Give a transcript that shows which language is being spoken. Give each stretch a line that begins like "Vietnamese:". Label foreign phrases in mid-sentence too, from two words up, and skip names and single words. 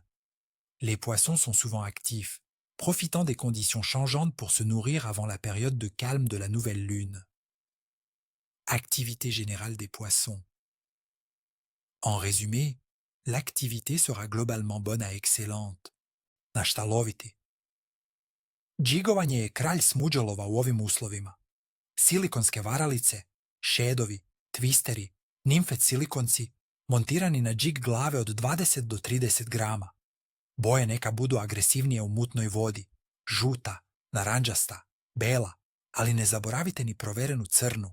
French: Les poissons sont souvent actifs, profitant des conditions changeantes pour se nourrir avant la période de calme de la nouvelle lune. Activité générale des poissons. En résumé, l'activité sera globalement bonne à excellente.
Serbian: Na šta loviti? Džigovanje je kralj smuđolova u ovim uslovima. Silikonske varalice, šedovi, tvisteri, nimfet silikonci, montirani na džig glave od 20 do 30 grama. Boje neka budu agresivnije u mutnoj vodi, žuta, naranđasta, bela, ali ne zaboravite ni proverenu crnu.